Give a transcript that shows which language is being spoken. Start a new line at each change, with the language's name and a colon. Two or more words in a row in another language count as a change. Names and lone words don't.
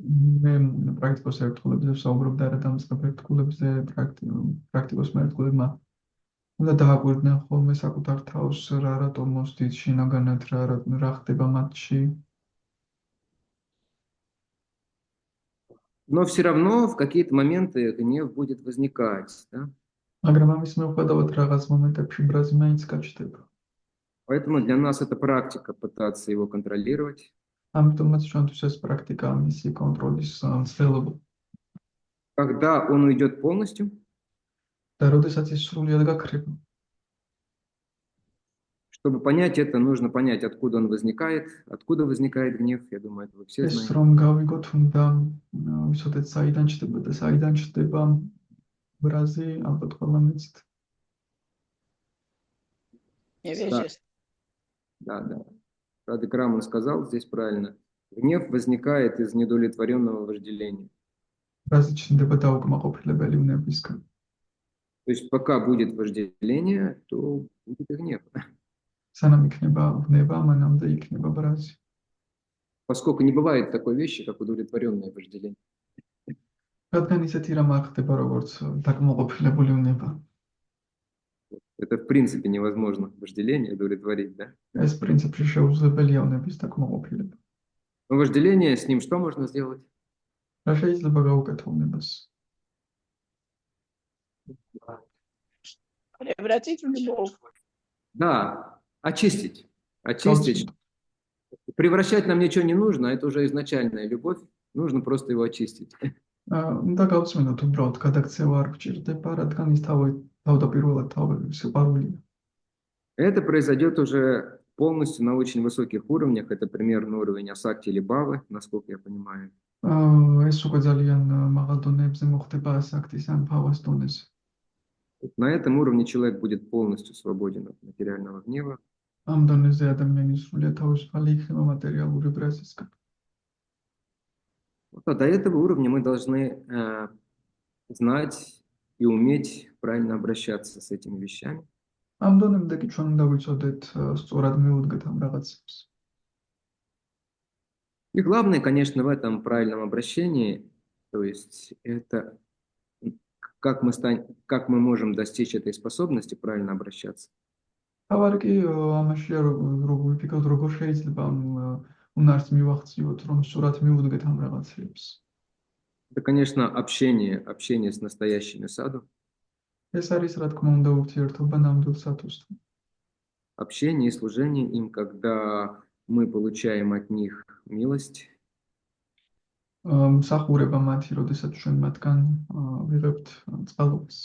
Georgian: მე პრაქტიკოს ერთგულებზე ვსაუბრობ და რა დამსგა პრაქტიკულებზე პრაქტიკოს ერთგულებმა უნდა დააკვირდნენ ხოლმე საკუთარ თავს, რა რატომ მოსდით შინაგანად, რა ხდება მათში.
Russian: Но все равно в какие-то моменты гнев будет возникать, да?
Georgian: მაგრამ ამის მიუხედავად რაღაც მომენტებში ბრაზი მაინც გაჩნდება.
Russian: Поэтому для нас это практика пытаться его контролировать.
Georgian: ამიტომაც ჩვენთვის ეს პრაქტიკა მისი კონტროლის მცდელობა.
Russian: Когда он уйдет полностью,
Georgian: და როდესაც ის სრულიად გაქრება,
Russian: чтобы понять это, нужно понять, откуда он возникает, откуда возникает гнев. Я думаю, это вы все
Georgian: ეს
Russian: знаете.
Georgian: რომ გავიგოთ, უნდა ვიცოდეთ საიდან ჩდება და საიდან ჩდება ბრაზი, ალბათ ყველა მიცით.
Russian: Да. Радхикраман сказал здесь правильно. Гнев возникает из недовлетворенного вожделения.
Georgian: ბრაზი ჩნდება დაუკმაყოფილებელი უნებისგან.
Russian: То есть пока будет вожделение, то будет и гнев.
Georgian: სანამ იქნება უნება, მანამდე იქნება ბრაზი.
Russian: Поскольку не бывает такой вещи, как удовлетворенное вожделение.
Georgian: რადგან ისეთი რამ არ ხდება, როგორც დაკმაყოფილებული უნება.
Russian: Это в принципе невозможно вожделение удовлетворить, да?
Georgian: ეს პრინციპში შეუძლებელია უნების დაკმაყოფილება.
Russian: Но вожделение, с ним что можно сделать?
Georgian: რა შეიძლება გავუკეთო უნებას?
Russian: Да, очистить. Превращать нам ничего не нужно, это уже изначальная любовь. Нужно просто его очистить.
Georgian: უნდა გავწმინოთ უბრალოდ გადაქცევა არ გჭირდება, რადგან ის თავდაპირველად სიყვარულია.
Russian: Это произойдет уже полностью на очень высоких уровнях. Это примерно уровень асакти или бавы, насколько я понимаю.
Georgian: ეს უკვე ძალიან მაღალ დონეებზე მოხდება ასაქტის ან ბავას დონეზე.
Russian: На этом уровне человек будет полностью свободен от материального гнева.
Georgian: ამ დონეზე ადამიანი სრულიად თავისუფალი იქნება მატერიალური ბრაზისგან.
Russian: А до этого уровня мы должны знать и уметь правильно обращаться с этими вещами.
Georgian: ამ დონემდე კი ჩვენ უნდა ვიცოდეთ სწორად მივუდგეთ ამ რაღაცებს.
Russian: И главное, конечно, в этом правильном обращении, то есть это как мы можем достичь этой способности правильно обращаться.
Georgian: თავარი კი ამაშია როგორ ვიფიქროთ, როგორ შეიძლება უნარს მივახციოთ, რომ სწორად მივუდგეთ ამ რაღაცებს.
Russian: Это, конечно, общение с настоящими саду.
Georgian: ეს არის, რა თქმა უნდა, ურთიერთობა ნამდვილ სათუსთან.
Russian: Общение и служение им, когда мы получаем от них милость.
Georgian: მსახურება მათი, როდესაც ჩვენ მათგან ვიღებთ წყალობას.